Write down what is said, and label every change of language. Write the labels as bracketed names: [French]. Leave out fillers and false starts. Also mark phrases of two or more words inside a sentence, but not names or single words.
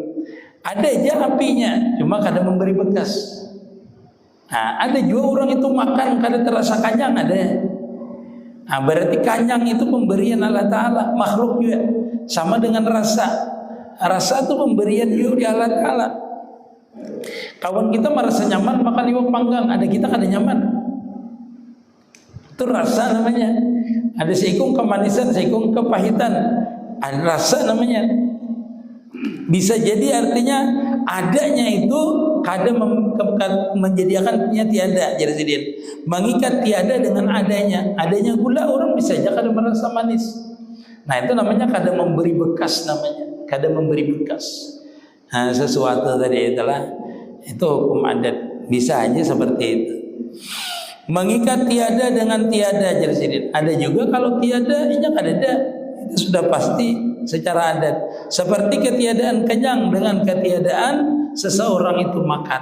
[Banjar] Ada aja apinya, cuma kadang memberi bekas. Nah, ada juga orang itu makan kada terasa kenyang ada. Nah, berarti kenyang itu pemberian Allah Ta'ala, makhluk juga. Sama dengan rasa. Rasa itu pemberian juga di Allah Ta'ala. Kawan kita merasa nyaman makan iwak panggang, ada kita kada nyaman. Itu rasa namanya. Ada seikung kemanisan, seikung kepahitan. Ada rasa namanya. Bisa jadi artinya adanya itu kada menjadikannya tiada. Jadi mengikat tiada dengan adanya. Adanya gula orang bisa saja kada merasa manis. Nah itu namanya kada memberi bekas namanya. Kada memberi bekas. Nah, sesuatu tadi itulah itu hukum adat. Bisa aja seperti itu. Mengikat tiada dengan tiada jadi ada juga kalau tiada ini kada ada. Itu sudah pasti secara adat. Seperti ketiadaan kenyang dengan ketiadaan seseorang itu makan.